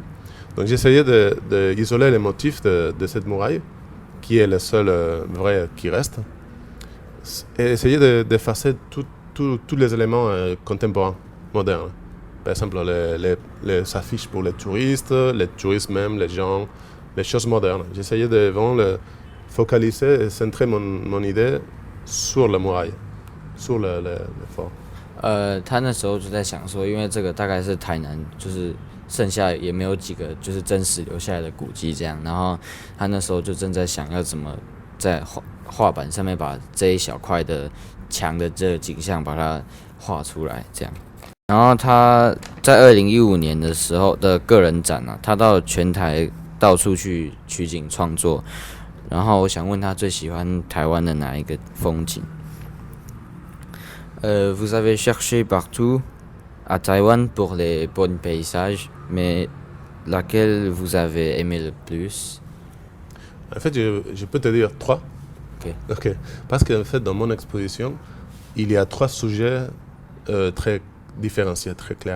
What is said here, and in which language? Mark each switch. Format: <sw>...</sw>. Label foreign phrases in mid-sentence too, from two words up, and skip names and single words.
<fr>Donc j'ai essayé d'isoler les motifs de cette muraille, qui est le seul vrai qui reste, et essayer d'effacer tous les éléments contemporains, modernes. Par exemple, les affiches pour les touristes même, les gens, les choses modernes. J'ai essayé de vraiment focaliser et centrer mon idée sur la muraille, sur le fort.</fr> <zh>他那时候就在想说，因为这个大概是台南，就是剩下也没有几个就是真实留下来的古迹这样，然后他那时候就正在想要怎么在画板上面把这一小块的墙的这个景象把它画出来这样。然后他在2015年的时候的个人展啊，他到全台到处去取景创作，然后我想问他最喜欢台湾的哪一个风景 ？</zh> <fr>Vous avez cherché partout à Taïwan pour les bons paysages, mais laquelle vous avez aimé le plus? En fait, je peux te dire 3. Ok. Parce qu'en fait, dans mon exposition, il y a 3 sujets très différenciés, très clairs.</fr>